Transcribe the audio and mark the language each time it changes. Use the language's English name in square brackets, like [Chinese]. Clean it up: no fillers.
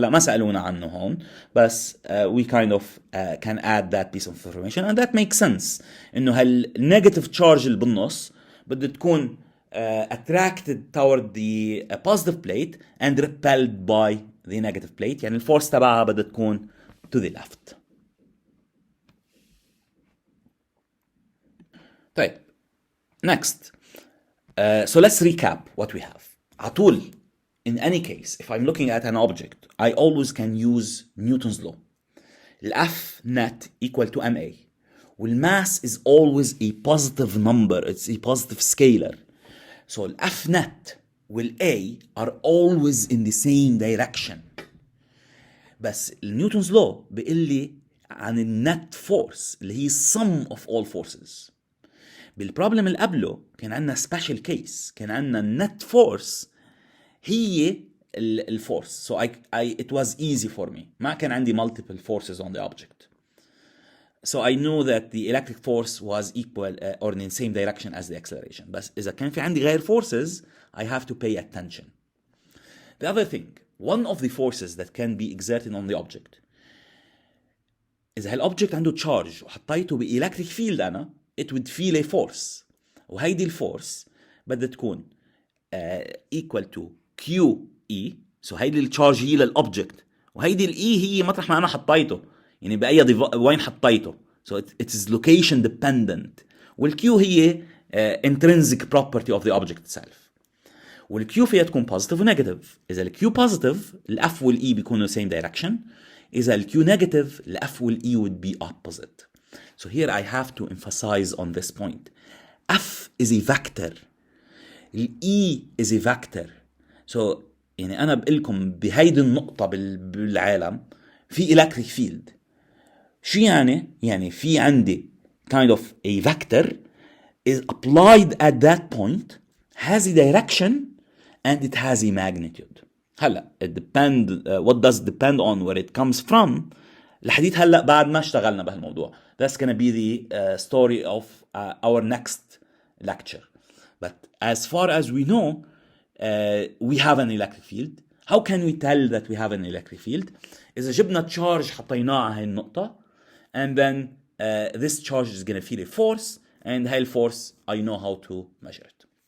[Arabic] هلا ما سألونا عنه هون بس [English] we kind of can add that piece of information and that makes sense إنه هالنيجاتيف charge اللي بالنص بده تكون attracted toward the positive plate and repelled by the negative plate. [Arabic] يعني الفورس تبعها بدها تكون [English] to the left. طيب next so let's recap what we have. عطول in any case if I'm looking at an object I always can use Newton's law. F net equal to ma والmass is always a positive number, it's a positive scalar. So F net والA are always in the same direction. [Arabic] بس Newton's law بيقول لي عن النت فورس اللي هي [English] sum of all forces. [Arabic] بالبروبلم اللي قبله كان عندنا [English] special case, [Arabic] كان عندنا net force هي الفورس. So it was easy for me. [English] ما كان عندي multiple forces on the object. So I knew that the electric force was equal or in the same direction as the acceleration. [Arabic] بس إذا كان في عندي غير forces [English] I have to pay attention. The other thing, one of the forces that can be exerted on the object إذا هالobject عنده charge [Arabic] وحطيته بإلكتريك فيلد أنا [English] it would feel a force وهيدي الفورس بدها تكون equal to QE. [Arabic] so هيدي التشارج هي للobject وهيدي الE هي مطرح ما أنا حطيته يعني بأي وين حطيته. [English] so it is location dependent. والQ هي intrinsic property of the object itself. [Arabic] والQ فيها تكون positive و negative. إذا الQ positive الF والE بيكونوا [English] same direction. [Arabic] إذا الQ negative الF والE [English] would be opposite. So here I have to emphasize on this point. F is a vector. E is a vector. [Arabic] So يعني أنا بقولكم بهيدي النقطة بالعالم في electric field. شو يعني؟ يعني في عندي [English] kind of a vector is applied at that point, has a direction and it has a magnitude. [Arabic] هلا [English] it depend what does depend on where it comes from. [Arabic] الحديث هلا بعد ما اشتغلنا بهالموضوع. [English] That's gonna be the story of our next lecture. But as far as we know, we have an electric field. How can we tell that we have an electric field? [Arabic] إذا جبنا charge حطيناه على هاي النقطة [English] and then this charge is gonna feel a force and هاي الفورس I know how to measure it.